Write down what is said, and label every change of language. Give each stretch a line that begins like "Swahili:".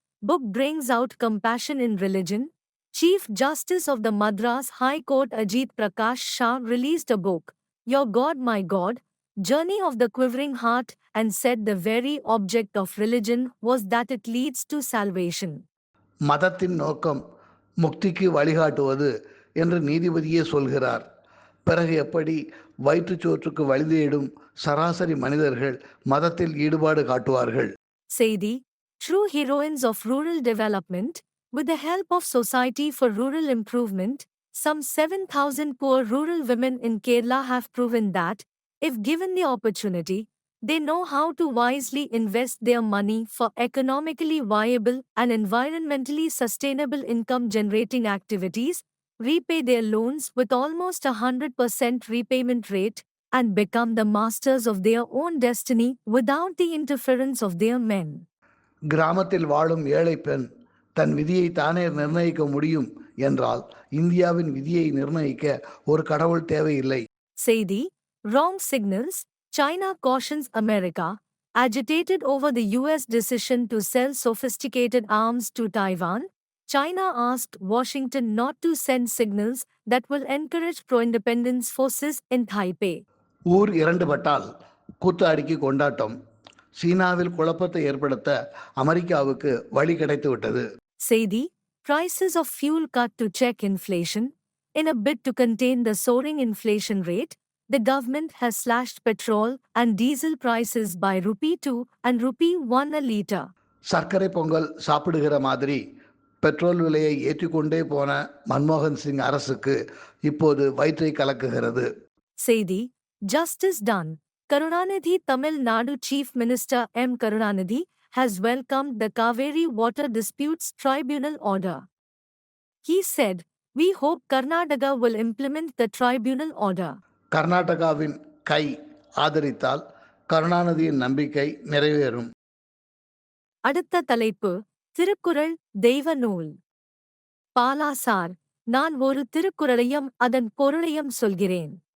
English: Book brings out compassion in religion. Chief Justice of the Madras High Court Ajit Prakash Shah released a book, Your God My God, Journey of the Quivering Heart, and said the very object of religion was that it leads to salvation.
Tamil: மதத்தின் நோக்கம் முக்திக்கு வழிகாட்டுவது என்று நீதிபதியே சொல்கிறார். பிறகு எப்படி வயிற்றுச்சோற்றுக்கு வழிதேடும் சராசரி மனிதர்கள் மதத்தில் ஈடுபாடு காட்டுவார்கள்? செய்தி.
English: True heroines of rural development, with the help of Society for Rural Improvement, some 7,000 poor rural women in Kerala have proven that, if given the opportunity, they know how to wisely invest their money for economically viable and environmentally sustainable income-generating activities, repay their loans with almost 100% repayment rate, and become the masters of their own destiny without the interference of their men.
Tamil: கிராமத்தில் வாழும் ஏழை பெண் தன் விதியை தானே நிர்ணயிக்க முடியும் என்றால் இந்தியாவின் விதியை நிர்ணயிக்க ஒரு கடவுள் தேவையில்லை.
English: செய்தி. Wrong signals. China cautions America, agitated over the US decision to sell sophisticated arms to Taiwan. China asked Washington not to send signals that will encourage pro-independence forces in Taipei.
Tamil: ஊர் இரண்டுபட்டால் கூத்தாடிக்கு கொண்டாட்டம். சீனாவில் குழப்பத்தை ஏற்படுத்த அமெரிக்காவுக்கு வழி கிடைத்து விட்டது. செய்தி.
English: Prices of fuel cut to check inflation. In a bid to contain the soaring inflation rate, the government has slashed petrol and diesel prices by ₹2 and ₹1 a litre.
Tamil: சர்க்கரை பொங்கல் சாப்பிடுகிற மாதிரி பெட்ரோல் விலையை ஏற்றிக்கொண்டே போன மன்மோகன் சிங் அரசுக்கு இப்போது வயிற்றை கலக்குகிறது.
English: செய்தி. Justice done. Karunanidhi Tamil Nadu Chief Minister M. Karunanidhi has welcomed the Kaveri Water Disputes Tribunal order. He said, "We hope Karnataka will implement the tribunal order."
Tamil: கர்நாடகாவின் கை ஆதரித்தால் கருணாநிதியின் நம்பிக்கை நிறைவேறும். அடுத்த தலைப்பு. திருக்குறள் தெய்வ நூல். பாலா சார், நான் ஒரு திருக்குறளையும் அதன் பொருளையும் சொல்கிறேன்.